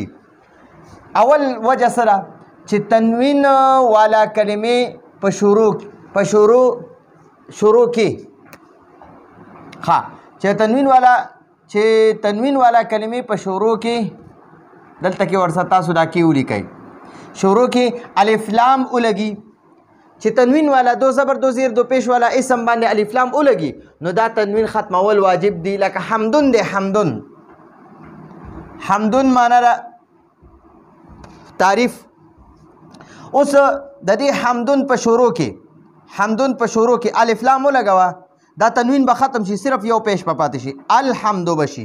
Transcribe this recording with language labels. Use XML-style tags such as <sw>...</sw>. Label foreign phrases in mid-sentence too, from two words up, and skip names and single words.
<ps>اول وجه سره چې تنوین والا کلمې په شروع کې چې تنوین والا کلمې په شروع کې دلته کې ورسره تاسو دا کې ولیکئ. شروع کې الف لام ولګي، چې تنوین والا دو زبر دو زیر دو پیش والا اسم باندې الف لام ولګي نو دا تنوین ختمول واجب دی. لکه حمدون دی، حمدون. حمدون معنی را تعریف. اوس د دې حمدون په شروع کې الف لام ولګوه، دا تنوین به ختم شي، صرف یو پیش په پاتې شي، الحمدو بشي.</ps>